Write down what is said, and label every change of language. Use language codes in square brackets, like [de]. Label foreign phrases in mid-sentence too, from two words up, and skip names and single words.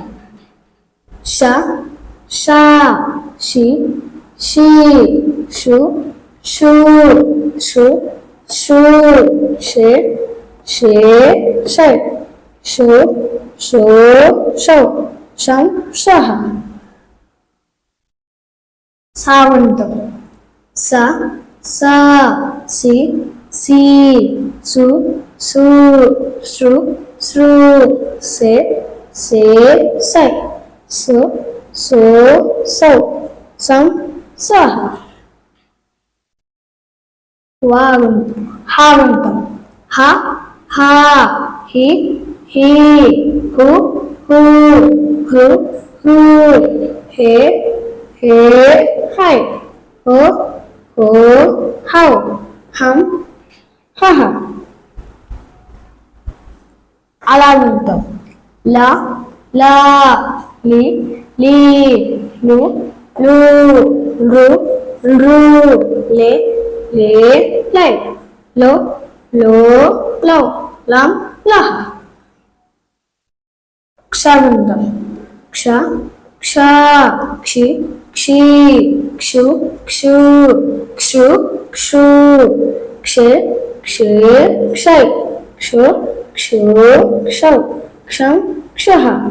[te] Sha, sha, shi, shi, shu, shu, shu, shu, she, she, shai, shu, shu, shau, sham, shaha. Savantam. Sa, sa, si, si, su, su, sru, sru, se, se, sai, so, so, sau, sam, saha. Havantam. Ha, ha, hi, hi, hu, hu, hu, hu, he, he, hai, ho, ho, hau, ham, haha. Alavantam. La, la, li, li, lu, lu, ru, ru, le, le, lai, lo, lo, lau, lam, laha. Kshavantam. క్ష క్ష క్షి క్షి క్షు క్షు క్షు క్షు క్షే క్షే క్షై క్షు క్షు క్షౌ క్షం క్షః.